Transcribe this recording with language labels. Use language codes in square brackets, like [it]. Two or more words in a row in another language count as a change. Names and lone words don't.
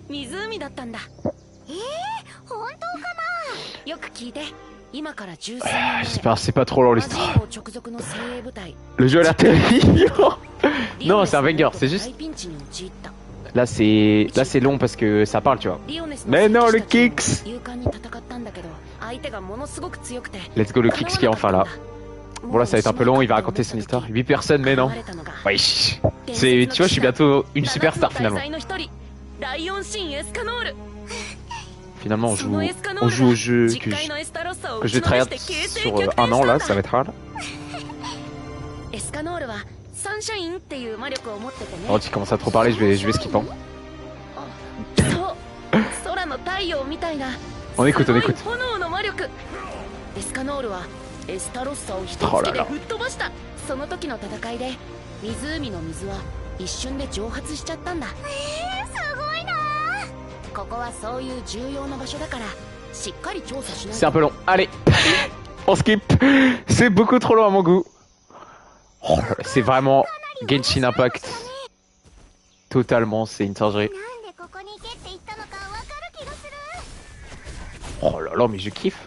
[fr] J'espère que c'est pas trop long l'histoire. Le jeu a l'air terrifiant. Non, c'est un banger, c'est juste... Là c'est long parce que ça parle, tu vois. Mais non, le Kix. [en] Let's go, [fr] le Kix qui est enfin là. Bon là ça va être un peu long, il va raconter son histoire. 8 personnes, mais non. Oui. Tu vois, je suis bientôt une superstar finalement. Finalement on joue au jeu que je vais tryhard sur un an là, ça va être hard. Oh, tu commences à trop parler, je vais skipper. On écoute, on écoute. [ja] 炎の魔力。エスカノールはエスタロッサを一つ [fr] Oh là [ja] で [fr] là. [ja] 吹っ飛ばした。その時の戦いで湖の水は一瞬で蒸発しちゃったんだ。すごいな。ここはそういう重要な場所だからしっかり調査しないと。 [fr] C'est un peu long. Allez, on skip. C'est beaucoup trop long à mon goût. Oh là là, c'est vraiment Genshin Impact. Totalement, c'est une singerie. Oh là là, mais je kiffe.